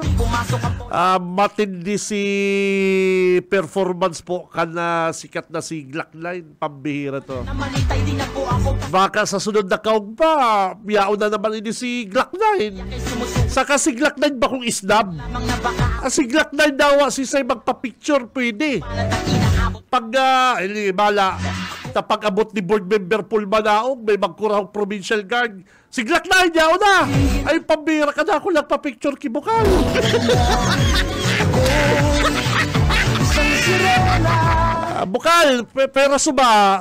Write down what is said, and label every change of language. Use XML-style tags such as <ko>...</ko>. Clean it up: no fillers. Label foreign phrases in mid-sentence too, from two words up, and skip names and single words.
<bik>Matindi si performance po kana sikat na si Glock 9. Pambihira to. Baka sa sunod na kaog pa, yaon na naman ini si Glock 9. Saka si Glock 9 ba kung isnab? Si Glock 9 daw, si say magpa-picture, pwede. Pag, bala, pag abot ni</bik> <en>board member</en> <bik>Paul Manaog, may magkurang</bik> <en>provincial guard.</en> <bik>Si Glock 9, yaon na! Ay, pambira ka na ako lang pa-picture kibukal. Bukal, pera suba.</bik>